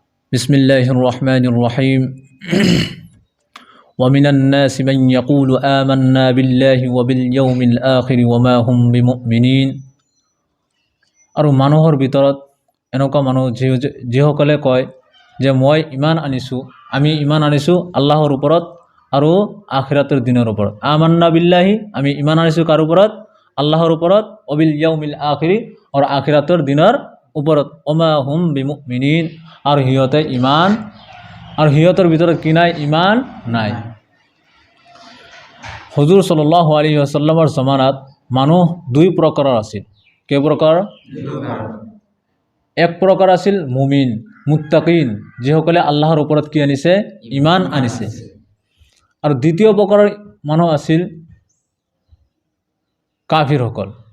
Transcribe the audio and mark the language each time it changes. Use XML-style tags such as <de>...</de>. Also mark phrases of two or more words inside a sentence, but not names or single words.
<ar>بسم الله الرحمن الرحيم ومن الناس من يقول آمنا بالله وباليوم الآخر وما هم بمؤمنين আৰু</ar> <as>মানুহৰ ভিতৰত এনেকুৱা মানুহ যিসকলে কয় যে মই ইমান আনিছো আমি ইমান আনিছো আল্লাহৰ ওপৰত আৰু আখিৰাতৰ দিনৰ ওপৰত</as> <ar>آمنا بالله</ar> <as>আমি ইমান আনিছো কাৰ ওপৰত আল্লাহৰ ওপৰত</as> <ar>وباليوم الآخر</ar> <as>আৰু আখিৰাতৰ দিনৰ ওপৰত</as> <ar>وما هم بمؤمنين</ar> <as>আর হিয়তে ইমান আর হিয়তের ভিতরে কি নাই ইমান নাই। হুজুর</as> <ar>صلى الله عليه وسلم</ar> <as>জমানাত মানুহ দুই প্ৰকাৰৰ আছিল। কেই প্ৰকাৰ? এক প্ৰকাৰ আছিল</as> <ar>مؤمن متقين</ar> <as>যিসকলে আল্লাহৰ ওপৰত কি আনিছে ইমান আনিছে, আৰু দ্বিতীয় প্ৰকাৰৰ মানুহ আছিল কাফিৰসকল।</as>